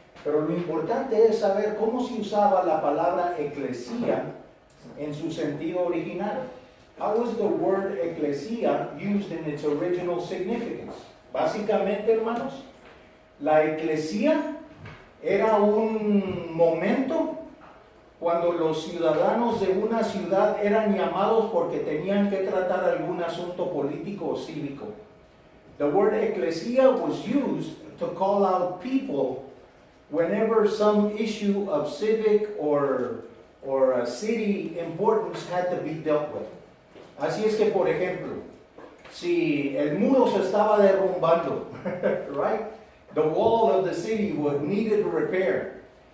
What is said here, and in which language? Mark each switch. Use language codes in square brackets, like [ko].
[es] Pero lo importante es saber cómo se usaba la palabra eclesia en su sentido original. [en] How was the word ecclesia used in its original significance? [es] Básicamente, hermanos, la eclesia era un momento cuando los ciudadanos de una ciudad eran llamados porque tenían que tratar algún asunto político o cívico. [en] The word ecclesia was used to call out people whenever some issue of civic or a city importance had to be dealt with. [es] Así es que, por ejemplo, si el muro se estaba derrumbando, right? [en] The wall of the city needed repair.